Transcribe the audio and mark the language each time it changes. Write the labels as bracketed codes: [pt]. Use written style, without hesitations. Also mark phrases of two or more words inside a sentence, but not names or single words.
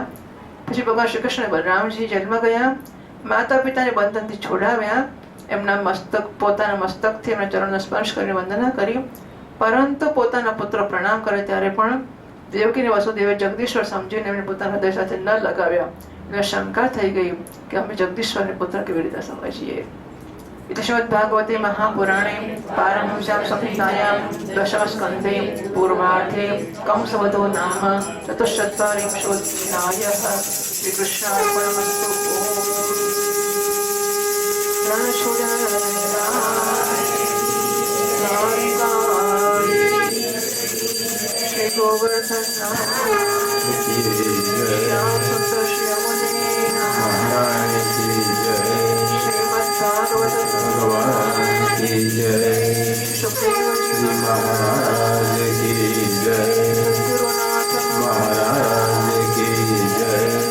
[gu] પછી ભગવાન શ્રી કૃષ્ણ બલરામજી જેલમાં ગયા, માતા પિતાને બંધનથી છોડાવ્યા, એમના મસ્તક પોતાના મસ્તકથી એમના ચરણનો સ્પર્શ કરીને વંદના કરી, પરંતુ પોતાના પુત્ર પ્રણામ કરે ત્યારે પણ દેવકીને વસુદેવે જગદીશ્વર સમજીને એમને પોતાના હૃદય સાથે ન લગાવ્યા. એટલે શંકા થઈ ગઈ કે અમે જગદીશ્વરને પુત્ર કેવી રીતે સમજીએ. [sa] इति श्रीमद्भागवते महापुराणे पारमहंस्यां संहितायां दशमस्कन्धे पूर्वार्धे कंसवधो नाम चतुश्चत्वारिंशोऽध्यायः. [hi] श्रीकृष्णार्पणमस्तु. श्री गोवर्धन श्याम सुंदर श्री अवने भगवान की जय. सुखदेव जी महाराज की जय. महाराज की जय.